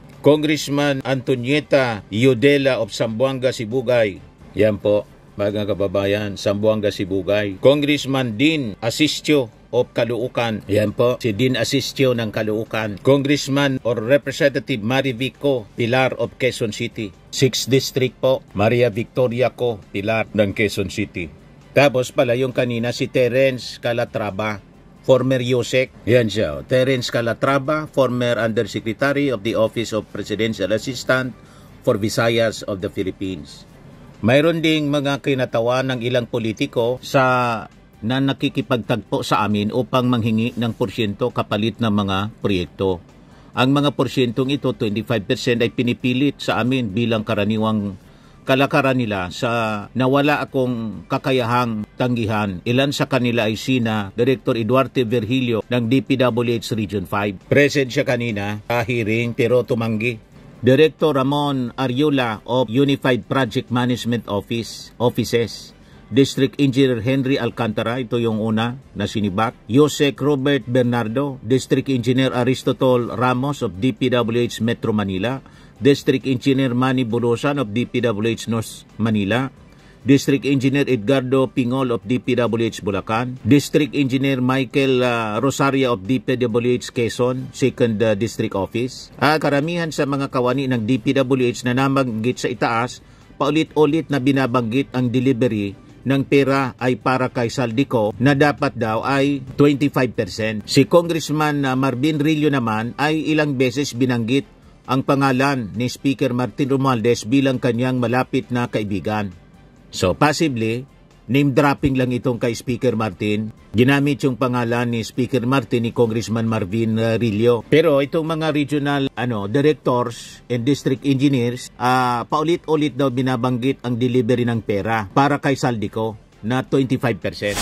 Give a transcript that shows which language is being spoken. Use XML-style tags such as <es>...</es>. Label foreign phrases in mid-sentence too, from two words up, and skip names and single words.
<en>Congressman Antonieta Yudela of Zamboanga, Sibugay.</en> <tl>Yan po mga kababayan, Zamboanga, Sibugay.</tl> <en>Congressman Dean Asistio of Caloocan.</en> <tl>Yan po, si Dean Asistio ng Caloocan.</tl> <en>Congressman or Representative</en> <tl>Marivico Pilar of Quezon City. 6th District po, Maria Victoria Co Pilar ng Quezon City. Tapos pala yung kanina si Terence Calatrava, former Yusek. Yan siya, Terence Calatrava,</tl> <en>former Undersecretary of the Office of Presidential Assistant for Visayas of the Philippines.</en> <tl>Mayroon ding mga kinatawan ng ilang politiko na nakikipagtagpo sa amin upang manghingi ng porsyento kapalit ng mga proyekto. Ang mga porsyentong ito, 25% ay pinipilit sa amin bilang karaniwang kalakaran nila sa nawala akong kakayahang tanggihan. Ilan sa kanila ay sina Director Eduardo Virgilio ng DPWH Region 5. Present siya kanina sa hearing pero tumanggi.</tl> <en>Director Ramon Ariola of Unified Project Management Offices.</en> <tl>District Engineer Henry Alcantara, ito yung una na sinibak.</tl> <en>Yosek Robert Bernardo, District Engineer Aristotol Ramos of DPWH Metro Manila. District Engineer Manny Bulusan of DPWH North Manila, District Engineer Edgardo Pingol of DPWH Bulacan, District Engineer Michael Rosario of DPWH Quezon, 2nd District Office.</en> <tl>Karamihan sa mga kawani ng DPWH na nabanggit sa itaas, paulit-ulit na binabanggit ang delivery ng pera ay para kay Saldico na dapat daw ay 25%. Si Congressman Marvin Rillo naman ay ilang beses binanggit ang pangalan ni Speaker Martin Romualdez bilang kanyang malapit na kaibigan.</tl> <en>So possibly, name dropping</en> <tl>lang itong kay Speaker Martin. Ginamit yung pangalan ni Speaker Martin ni Congressman Marvin Rillo. Pero itong mga</tl> <en>regional directors and district engineers,</en> <tl>paulit-ulit daw binabanggit ang delivery ng pera para kay Saldico na 25%.</tl>